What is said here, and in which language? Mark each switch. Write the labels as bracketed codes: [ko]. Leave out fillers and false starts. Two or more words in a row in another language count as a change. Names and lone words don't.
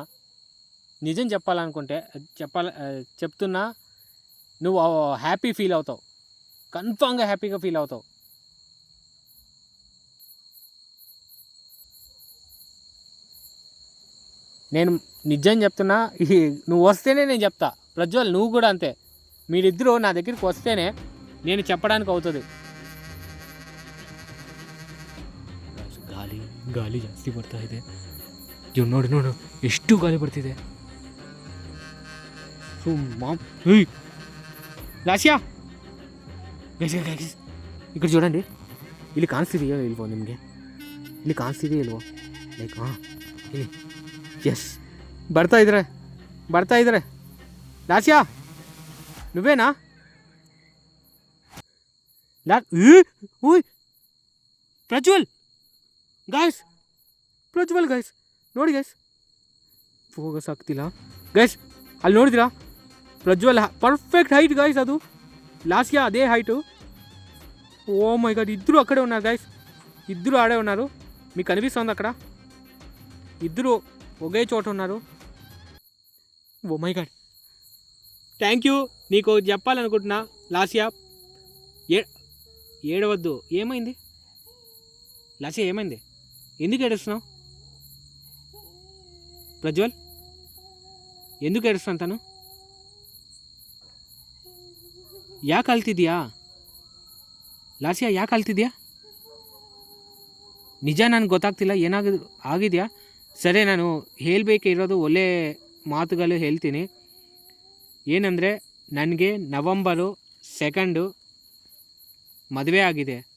[te] నిజం చెప్పాలనుకుంటే చెప్తున్నా, నువ్వు హ్యాపీ ఫీల్ అవుతావు, కన్ఫామ్గా హ్యాపీగా ఫీల్ అవుతావు. నేను నిజం చెప్తున్నా, నువ్వు వస్తేనే నేను చెప్తా. ప్రజ్వల్, నువ్వు కూడా అంతే. మీరిద్దరూ నా దగ్గరికి వస్తేనే నేను చెప్పడానికి అవుతుంది. [kn] ಗಾಳಿ ಜಾಸ್ತಿ ಬರ್ತಾ ಇದೆ. ನೋಡಿ ಎಷ್ಟು ಗಾಳಿ ಬರ್ತಿದೆ. [te] లాస్యా, ఇక్కడ చూడండి, [kn] ಇಲ್ಲಿ ಕಾಣಿಸ್ತಿದೆಯೋ ಇಲ್ವೋ ನಿಮಗೆ? ಇಲ್ಲಿ ಕಾಣಿಸ್ತಿದೆಯೋ ಇಲ್ವೋ? ಲೈಕ್ ಇಲ್ಲಿ ಎಸ್, ಬರ್ತಾ ಇದ್ರೆ. [te] లాస్యా, నువ్వేనా? [kn] ಪ್ರಜ್ವಲ್ ಗೈಸ್, ನೋಡಿ ಗೈಸ್, ಫೋಕಸ್ ಆಗ್ತಿಲ್ಲ ಗೈಸ್. ಅಲ್ಲಿ ನೋಡಿದಿರಾ? ಪ್ರಜ್ವಲ್ [en] perfect height guys, [kn] ಅದು లాస్యా [te] అదే హైటు. [en] oh my god, [te] ఇద్దరు అక్కడే ఉన్నారు గైస్, ఇద్దరు ఆడే ఉన్నారు. మీకు కనిపిస్తుంది అక్కడ, ఇద్దరు ఒకే చోట ఉన్నారు. [en] Oh my god, thank you. [te] నీకు చెప్పాలనుకుంటున్నా లాస్యా, ఏడవద్దు. ఏమైంది లాస్యా, ఏమైంది? ఎందుకు ఏడుస్తున్నావు? ಪ್ರಜ್ವಲ್, ఎందుకు ఏడుస్తాను? [kn] తను ಯಾಕೆ ಅಳ್ತಿದ್ಯಾ? లాస్యా, ಯಾಕೆ ಅಳ್ತಿದ್ಯಾ? ನಿಜ ನನಗೆ ಗೊತ್ತಾಗ್ತಿಲ್ಲ, ಆಗಿದೆಯಾ? ಸರಿ, ನಾನು ಹೇಳಬೇಕಿರೋದು ಒಳ್ಳೆ ಮಾತುಗಳು ಹೇಳ್ತೀನಿ. ಏನಂದರೆ, ನನಗೆ November 2 ಮದುವೆ ಆಗಿದೆ.